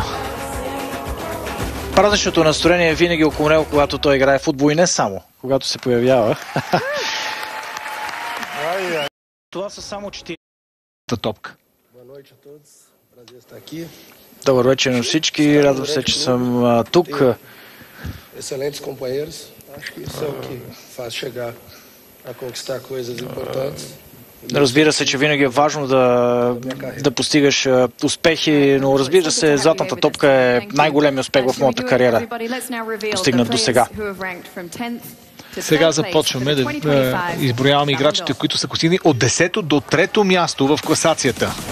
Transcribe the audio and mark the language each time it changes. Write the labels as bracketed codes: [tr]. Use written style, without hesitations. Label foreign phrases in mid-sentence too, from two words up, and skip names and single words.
[bg] Празничното настроение е винаги около него, когато той играе футбол и не само, когато се появява. Това са само 4 топка. Добър вечер на всички. Радвам се, че съм тук. [pt] Excelentes companheiros. Acho que isso é o que faz chegar a conquistar coisas importantes. [bg] Разбира се, че винаги е важно да постигаш успехи, но разбира се, златната топка е най-големият успех в моята кариера, постигнат до сега. Сега започваме да изброяваме играчите, които са постигнали от 10-то до 3-то място в класацията.